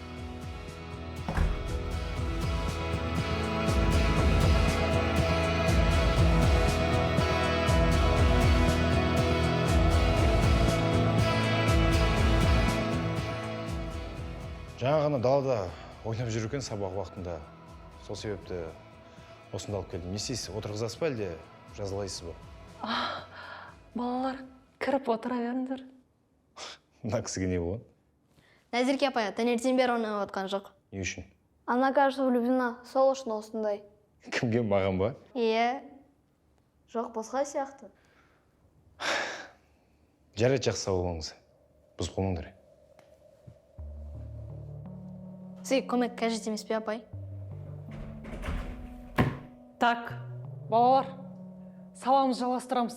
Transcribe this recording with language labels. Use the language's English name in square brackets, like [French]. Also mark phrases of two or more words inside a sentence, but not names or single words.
[Kazakh] Жаңа ғана далада ойнап жүр екен сабақ уақытында. Сол себепті осында алып келдім. Не істейсіз? Отырғызасыз ба әлде жазалайсыз ба? Балалар, кіріп отыра беріңдер. Мына кісіге не болған? Назерке апай, таңертең бері ойнап отқан жоқ. Не үшін? [Russian] Она, кажется, влюблена, [Kazakh] сол үшін осындай. Кімге, маған ба? Иә. Жоқ, басқа сияқты. Жарайды, жақсы сау болыңыз. Бұзып қалмаңдар. Сізге көмек қажет емес пе, апай? Так, балалар, сабағымызды жалғастырамыз.